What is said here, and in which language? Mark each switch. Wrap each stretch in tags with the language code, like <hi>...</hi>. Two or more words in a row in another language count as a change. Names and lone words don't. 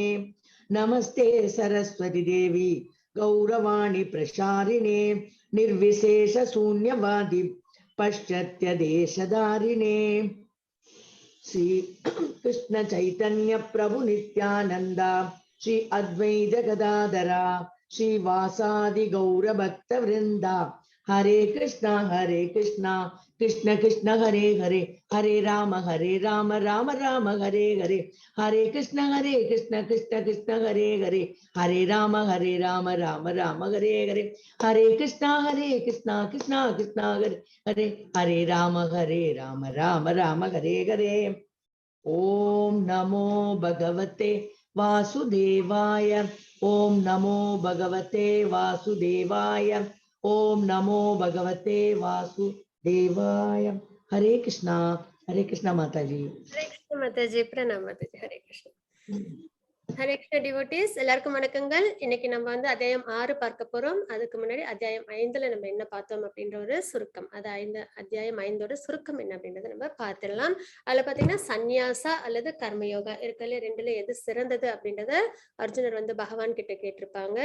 <sa>नमस्ते सरस्वती देवी गौरवाणी प्रसारिणे निर्विशेष शून्यवादी पश्चात्य देशधारिणे। श्री कृष्ण चैतन्य प्रभु नित्यानंदा श्री अद्वैत गदाधरा श्री वासादि गौर भक्त वृंदा। हरे कृष्णा कृष्ण कृष्ण हरे हरे हरे राम राम राम हरे हरे। हरे कृष्ण कृष्ण कृष्ण हरे हरे हरे राम राम राम हरे हरे। हरे कृष्णा कृष्ण कृष्ण हरे हरे हरे राम राम राम हरे हरे। ओम नमो भगवते वासुदेवाय। ओम नमो भगवते वासुदेवाय। ओम नमो भगवते वासुदेवाय।</sa> <hi>हरे कृष्णा माता जी। हरे कृष्ण माताजी, प्रणाम माताजी। हरे कृष्ण।</hi> <ta>ஹரே கிருஷ்ண டிவோட்டீஸ், எல்லாருக்கும் வணக்கங்கள். இன்னைக்கு நம்ம வந்து அத்தியாயம் 6 பார்க்க போறோம். அதுக்கு முன்னாடி அத்தியாயம் 5ல நம்ம என்ன பார்த்தோம் அப்படின்ற ஒரு சுருக்கம். அது அத்தியாயம் 5ஓட சுருக்கம் என்ன அப்படின்றத நம்ம பார்த்துடலாம். அதுல பாத்தீங்கன்னா சந்நியாசா அல்லது கர்மயோகா இருக்கல ரெண்டுல எது சிறந்தது அப்படின்றத அர்ஜுனர் வந்து பகவான் கிட்ட கேட்டிருப்பாங்க.</ta>